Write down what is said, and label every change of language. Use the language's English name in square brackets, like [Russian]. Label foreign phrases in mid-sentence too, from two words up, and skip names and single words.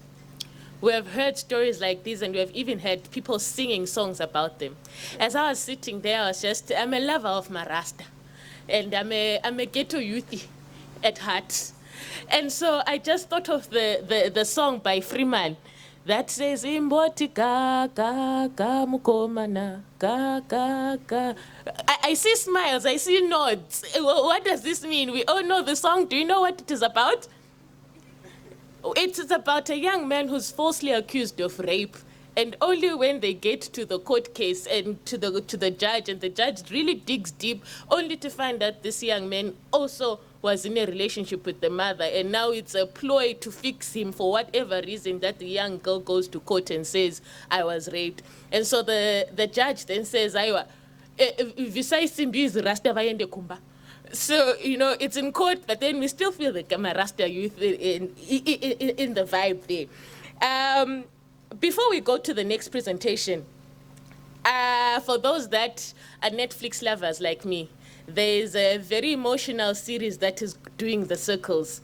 [English] We have heard stories like these, and we have even heard people singing songs about them. As I was sitting there, I'm a lover of Marasta, and I'm a ghetto youthie at heart. And so I just thought of the song by Freeman that says, [Shona] "Imboti ka ka ka mukomana ka ka ka." [English] I see smiles, I see nods. What does this mean? We all know the song. Do you know what it is about? It is about a young man who's falsely accused of rape, And only when they get to the court case and to the judge, and the judge really digs deep, only to find that this young man also was in a relationship with the mother, and now it's a ploy to fix him for whatever reason, that the young girl goes to court and says, I was raped. And so the judge then says, [Shona] Aiwa, visai simbi is rasta vayende kumba. [English] So, it's in court, but then we still feel the Rasta youth in the vibe there. Before we go to the next presentation, for those that are Netflix lovers like me, there's a very emotional series that is doing the circles.